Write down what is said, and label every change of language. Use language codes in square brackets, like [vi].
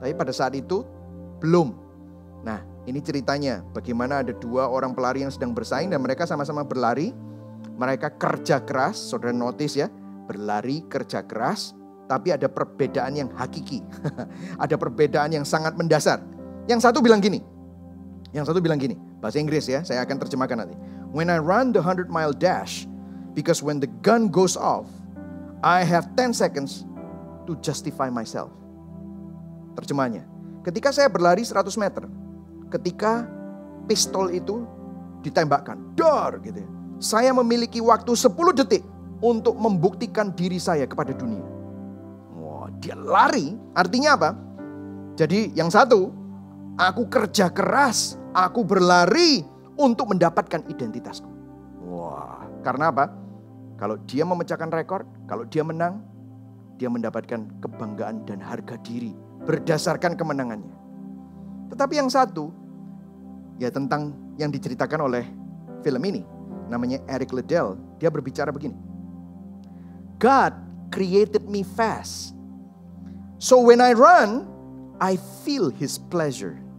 [id] Tapi pada saat itu belum. Nah, ini ceritanya bagaimana ada dua orang pelari yang sedang bersaing dan mereka sama-sama berlari. Mereka kerja keras, saudara notice ya. Berlari kerja keras, tapi ada perbedaan yang hakiki. Ada perbedaan yang sangat mendasar. Yang satu bilang gini. Bahasa Inggris ya, saya akan terjemahkan nanti. [en] When I run the 100-mile dash, because when the gun goes off, I have 10 seconds to justify myself. [id] Terjemahnya, ketika saya berlari 100 meter, ketika pistol itu ditembakkan, dor gitu ya, saya memiliki waktu 10 detik untuk membuktikan diri saya kepada dunia. Wah, dia lari, artinya apa? Jadi yang satu, aku kerja keras, aku berlari untuk mendapatkan identitasku. Wah, karena apa? Kalau dia memecahkan rekor, kalau dia menang, dia mendapatkan kebanggaan dan harga diri berdasarkan kemenangannya. Tetapi yang satu, ya tentang yang diceritakan oleh film ini, namanya Eric Liddell, dia berbicara begini. [en] God created me fast. So when I run, I feel His pleasure.